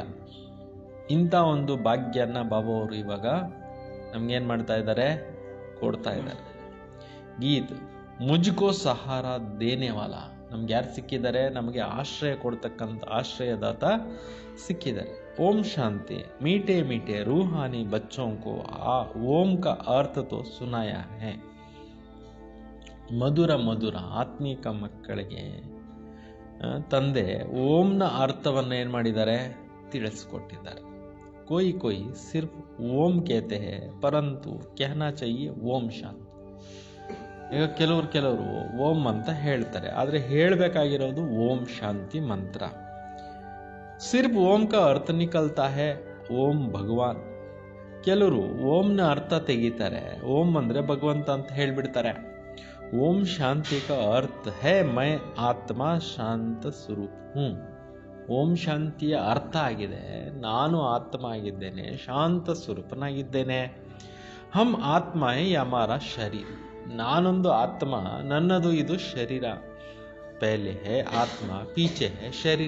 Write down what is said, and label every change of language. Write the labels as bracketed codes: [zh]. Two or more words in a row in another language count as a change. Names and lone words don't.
[kn] ಇಂಥ ಒಂದು ಭಾಗ್ಯನ ಬಾಬಾ ಅವರು ಇವಾಗ ನಮ್ಗೇನು ಮಾಡ್ತಾ ಇದ್ದಾರೆ, ಕೊಡ್ತಾ ಇದ್ದಾರೆ। [hi] गीत मुझको सहारा देनेवाला, [kn] ನಮ್ಗೆ ಯಾರು ಸಿಕ್ಕಿದ್ದಾರೆ? ನಮಗೆ ಆಶ್ರಯ ಕೊಡ್ತಕ್ಕಂಥ ಆಶ್ರಯದಾತ ಸಿಕ್ಕಿದ್ದಾರೆ। [hi] ओम शांति। मीठे मीठे रूहानी बच्चों को ओम का अर्थ तो सुनाया है। [kn] ಮಧುರ ಮಧುರ ಆತ್ಮೀಕ ಮಕ್ಕಳಿಗೆ ತಂದೆ ಓಂನ ಅರ್ಥವನ್ನು ಏನು ಮಾಡಿದ್ದಾರೆ? ತಿಳಿಸ್ಕೊಟ್ಟಿದ್ದಾರೆ। [hi] कोई कोई सिर्फ ओम कहते हैं परंतु कहना चाहिए ओम शांति। [kn] ಈಗ ಕೆಲವರು ಓಂ ಅಂತ ಹೇಳ್ತಾರೆ, ಆದರೆ ಹೇಳಬೇಕಾಗಿರೋದು ಓಂ ಶಾಂತಿ ಮಂತ್ರ। [hi] सिर्फ ओम का अर्थ निकलता है ओम भगवान। [kn] ಕೆಲವರು ಓಂನ ಅರ್ಥ ತೆಗಿತಾರೆ, ಓಂ ಅಂದ್ರೆ ಭಗವಂತ ಅಂತ ಹೇಳ್ಬಿಡ್ತಾರೆ। [hi] ಓಂ ಶಾಂತಿ का अर्थ है मैं आत्मा शांत स्वरूप हूँ। [kn] ಓಂ ಶಾಂತಿಯ ಅರ್ಥ ಆಗಿದೆ, ನಾನು ಆತ್ಮ ಆಗಿದ್ದೇನೆ, ಶಾಂತ ಸ್ವರೂಪನಾಗಿದ್ದೇನೆ। [hi] हम आत्मा है हमारा शरीर, [kn] ನಾನೊಂದು ಆತ್ಮ, ನನ್ನದು ಇದು ಶರೀರ। [hi] पहले है आत्मा, पीछे है शरीर।